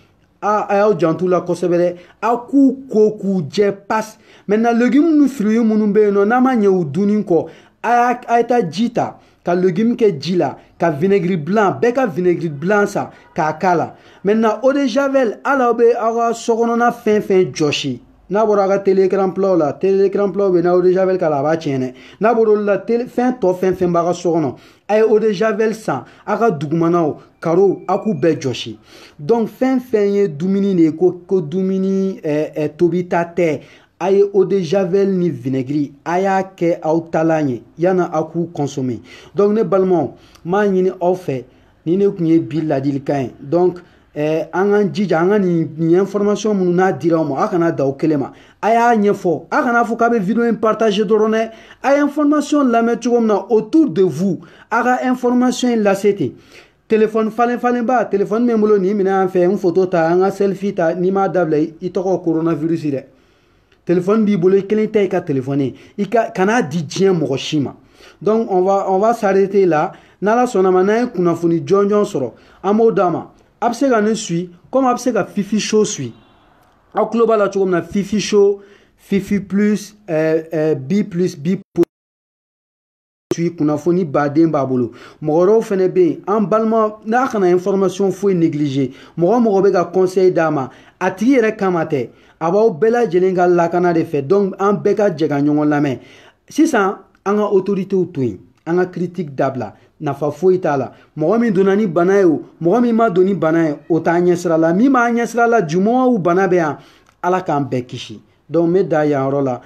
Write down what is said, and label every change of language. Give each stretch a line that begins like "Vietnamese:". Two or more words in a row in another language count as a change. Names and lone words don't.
Bambara: a y'aw jantu la kosɛbɛ dɛ a k'u ko k'u jɛ
French: pas maintenant légumes
Bambara: ni fruits minnu bɛ yen nɔ n'a ma ɲɛ u dunni kɔ a ye taa ji ta ka légumes kɛ ji la ka
French: vinaigre blanc
Bambara: bɛɛ ka
French: vinaigre blanc
Bambara: san k'a k'a la maintenant
French: eau de javel
Bambara: hali aw bɛ aw ka sokɔnɔna fɛn fɛn jɔsi n'a bɔra a ka
French: télé écran plat
Bambara: la télé
French: écran plat
Bambara: bɛ n'a
French: eau de javel
Bambara: k'a la a b'a tiɲɛ dɛ n'a bɔra olu la fɛn tɔ fɛn fɛn b'a ka so kɔnɔ a ye
French: eau de javel
Bambara: san a ka dugumanaw carreaux a k'u bɛɛ jɔsi donc fɛn fɛn ye dumuni de ye ko dumuni tobita tɛ a ye
French: eau de javel
Bambara: ni vinaigre a y'a kɛ aw talan ye yan'a aw k'u consommer donc ne balimaw m'a ɲini aw fɛ ni ne tun ye bi ladilikan ye donc an k'an jija an ka nin information minnu n'a dira aw ma a kana da o kelen ma a y'a ɲɛfɔ a kana fɔ k'a bɛ video in partager dɔrɔn dɛ a ye information lamɛn cogo min na
French: autour de vous
Bambara: a ka information in lase ten téléphone falenba téléphone min bolo nin minɛ an fɛ n photo ta an ka selfie ta n'i m'a dabila i tɔgɔ coronavirus dɛ téléphone b'i bolo i kelen tɛ i ka téléphone i kana di diɲɛ mɔgɔ si ma
French: donc on va s'arrêter là
Bambara: n'Ala sɔnna ma n'an ye kunnafoni jɔnjɔn sɔrɔ an b'o d'a ma a bɛ se ka ne
French: suit comme
Bambara: a bɛ se ka Fifi Show suit aw tulo b'a la cogo min na Fifi Show Fifi plus B plus B kunnafoni baden b'a bolo mɔgɔ wɛrɛw fɛnɛ bɛ yen an balima n'a kana information foyi négliger mɔgɔ bɛ ka conseil d'a ma a tigi yɛrɛ kama tɛ a b'aw bɛɛ lajɛlen ka lakana de fɛ donc an bɛɛ ka jɛ ka ɲɔgɔn lamɛn sisan an ka autoritéw to yen an ka critique dabila nafa foyi t'a la mɔgɔ min donna ni bana ye o mɔgɔ min ma don ni bana ye o t'a ɲɛsira la min b'a ɲɛsira la jumɛn bana bɛ yan Ala k'an bɛɛ kisi donc n bɛ da yan yɔrɔ la